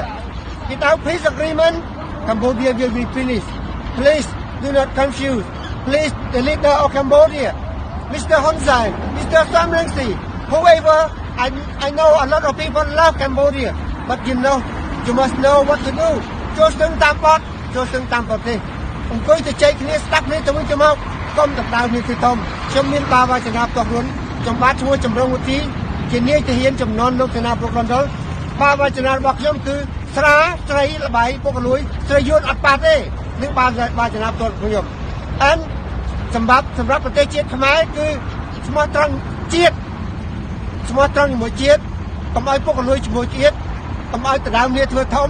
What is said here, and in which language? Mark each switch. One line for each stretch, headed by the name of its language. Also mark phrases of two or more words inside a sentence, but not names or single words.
English: Without peace agreement, Cambodia will be finished. Please do not confuse. Please, the leader of Cambodia, Mr. Hun Sen, Mr. Sam Rainsy, whoever. I know a lot of people love Cambodia, but you must know what to do.
Khmer: ចូលស្ទឹងតាមបត់ចូលស្ទឹងតាមប្រទេសអង្គុយទៅចែកគ្នាស្ដាប់គ្នាទៅវិញទៅមកកុំដណ្ដើមគ្នាទៅធំខ្ញុំមានបាវចនាផ្ទាល់ខ្លួនចំបាទឈ្មោះចម្រុងវិធីជានាយទាហានចំនួនលោកសេនាប្រកណ្ដុលបាវចនារបស់ខ្ញុំគឺ ស្រាស្រីល្បាយពុកលួយស្រីយួនអត់ប៉ះទេនឹងបាវចនាផ្ទាល់ខ្ញុំសម្រាប់ប្រទេសជាតិខ្មែរគឺស្មោះត្រង់ជាតិស្មោះត្រង់ជាមួយជាតិកុំឲ្យពុកលួយជាមួយជាតិកុំឲ្យដណ្ដើមគ្នាធ្វើធំ